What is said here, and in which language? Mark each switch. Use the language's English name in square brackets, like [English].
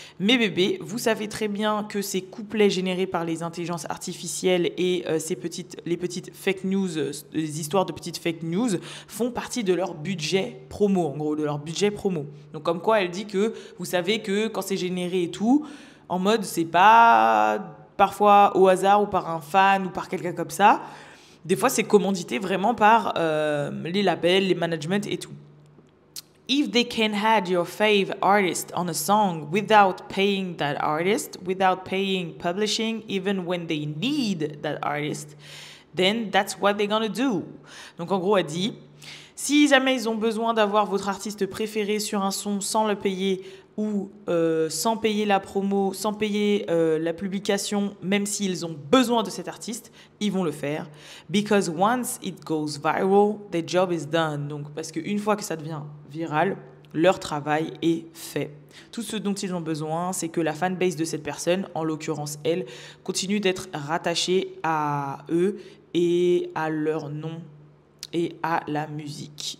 [French] Mes bébés, vous savez très bien que ces couplets générés par les intelligences artificielles et les petites fake news, les histoires de petites fake news font partie de leur budget promo, en gros, de leur budget promo. Donc comme quoi elle dit que vous savez que quand c'est généré et tout, en mode c'est pas parfois au hasard ou par un fan ou par quelqu'un comme ça. Des fois c'est commandité vraiment par les labels, les managements et tout. [English] If they can add your fave artist on a song without paying that artist, without paying publishing, even when they need that artist, then that's what they're gonna do. [French] Donc en gros, elle dit, si jamais ils ont besoin d'avoir votre artiste préféré sur un son sans le payer ou sans payer la promo, sans payer la publication, même s'ils ont besoin de cet artiste, ils vont le faire. [English] Because once it goes viral, their job is done. [French] Donc, parce qu'une fois que ça devient viral, leur travail est fait. Tout ce dont ils ont besoin, c'est que la fanbase de cette personne, en l'occurrence elle, continue d'être rattachée à eux et à leur nom et à la musique.